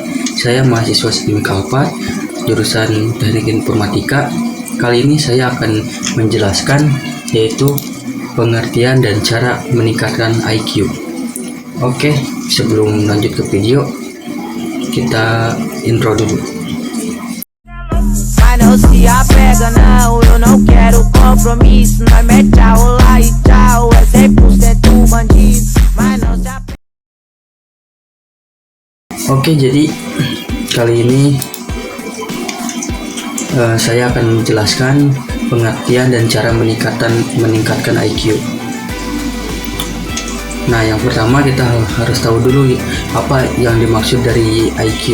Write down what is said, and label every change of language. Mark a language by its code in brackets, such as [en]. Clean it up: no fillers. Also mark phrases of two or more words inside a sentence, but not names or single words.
[id] Saya mahasiswa STIMIK 4, jurusan Teknik Informatika. Kali ini saya akan menjelaskan yaitu pengertian dan cara meningkatkan IQ. Oke, sebelum lanjut ke video, kita intro dulu. [pt] Não se apega não, eu não quero compromisso. Nós mete tchau lá e tchau, é 100% bandido. Mas não se apega. [id] Oke, jadi kali ini saya akan menjelaskan pengertian dan cara meningkatkan IQ. Nah, yang pertama kita harus tahu dulu apa yang dimaksud dari IQ.